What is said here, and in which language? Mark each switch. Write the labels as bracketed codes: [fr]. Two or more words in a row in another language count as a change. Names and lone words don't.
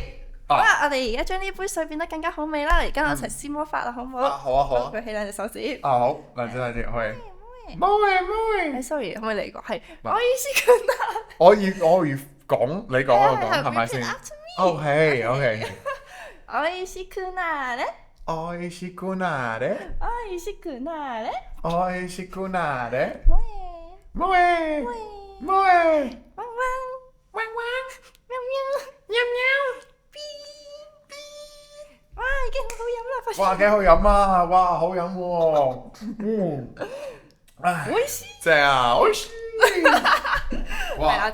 [yue] 好啦，我哋而家將呢杯水變得更加好味啦！而家我一齊施魔法啦，好唔好？好啊，好啊。舉起兩隻手指。好，兩隻，可以。冇 sorry，可唔可以嚟過？係，我意思佢啦。我要講，你講我講，係咪先？OK。我意思佢啦咧。 [ja] おいしくなれ。おいしくなれ。おいしくなれ。もえ。もえ。汪汪。喵喵。 [yue] 哇，已經好飲啦！哇，幾好飲啊！哇，好飲喎。正啊！哇，